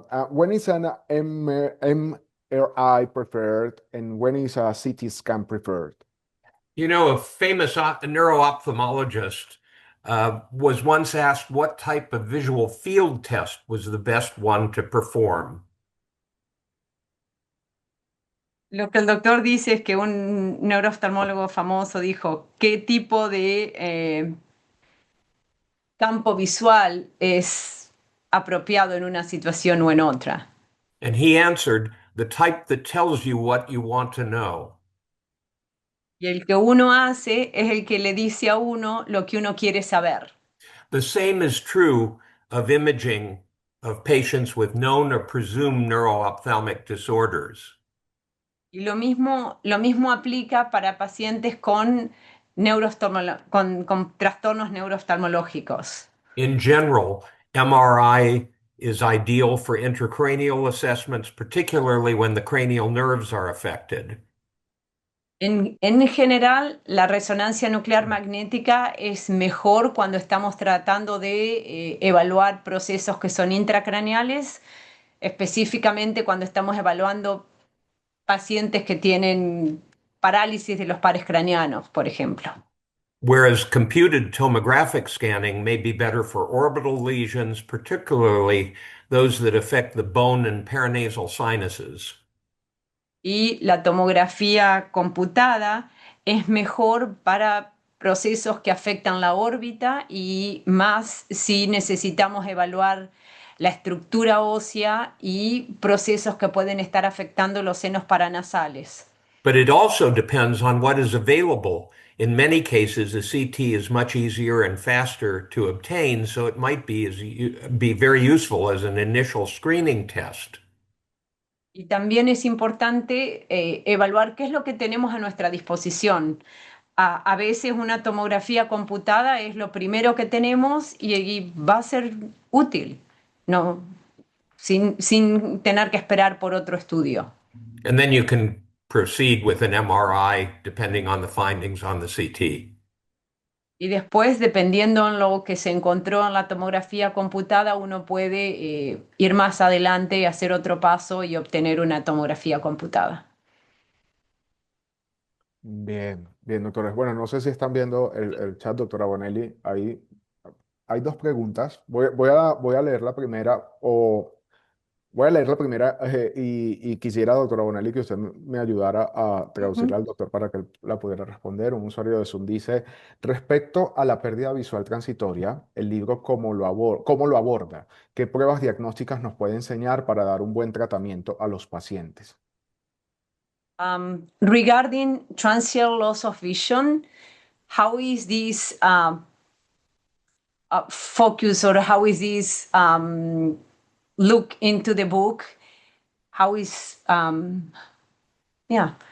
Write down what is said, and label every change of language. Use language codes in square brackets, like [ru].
[en] When is an MRI preferred, and when is a CT scan preferred? You know, a famous neuro-ophthalmologist was once asked what type of visual field test was the best one to perform. [es] Lo que el doctor dice es que un neurooftalmólogo famoso dijo qué tipo de campo visual es apropiado en una situación o en otra. [en] And he answered, the type that tells you what you want to know. [es] Y el que uno hace es el que le dice a uno lo que uno quiere saber. [en] The same is true of imaging of patients with known or presumed neuro-ophthalmic disorders. [es] Y lo mismo aplica para pacientes con, con trastornos neurooftalmológicos. [en] In general, MRI is ideal for intracranial assessments, particularly when the cranial nerves are affected. [es] En general, la resonancia nuclear magnética es mejor cuando estamos tratando de evaluar procesos que son intracraneales, específicamente cuando estamos evaluando pacientes que tienen parálisis de los pares craneanos, por ejemplo. [en] Whereas computed tomographic scanning may be better for orbital lesions, particularly those that affect the bone and paranasal sinuses. [es] Y la tomografía computada es mejor para procesos que afectan la órbita y más si necesitamos evaluar la estructura ósea y procesos que pueden estar afectando los senos paranasales. [en] But it also depends on what is available. In many cases, a CT is much easier and faster to obtain, so it might be very useful as an initial screening test. [es] Y también es importante evaluar qué es lo que tenemos a nuestra disposición. A veces una tomografía computada es lo primero que tenemos y va a ser útil, no, sin tener que esperar por otro estudio. [en] And then you can proceed with an MRI depending on the findings on the CT. [es] Y después, dependiendo en lo que se encontró en la tomografía computada, uno puede ir más adelante, hacer otro paso y obtener una tomografía computada. Bien, bien, doctores. Bueno, no sé si están viendo el chat, doctora Bonelli. Ahí hay dos preguntas. Voy a leer la primera, voy a leer la primera y quisiera, doctora Bonelli, que usted me ayudara a traducirla Ujú. al doctor para que él la pudiera responder. Un usuario de Zoom dice, respecto a la pérdida visual transitoria, el libro cómo lo aborda, ¿qué pruebas diagnósticas nos puede enseñar para dar un buen tratamiento a los pacientes? [en] Regarding transient loss of vision, how is this focus or how is this look into the book? How is yeah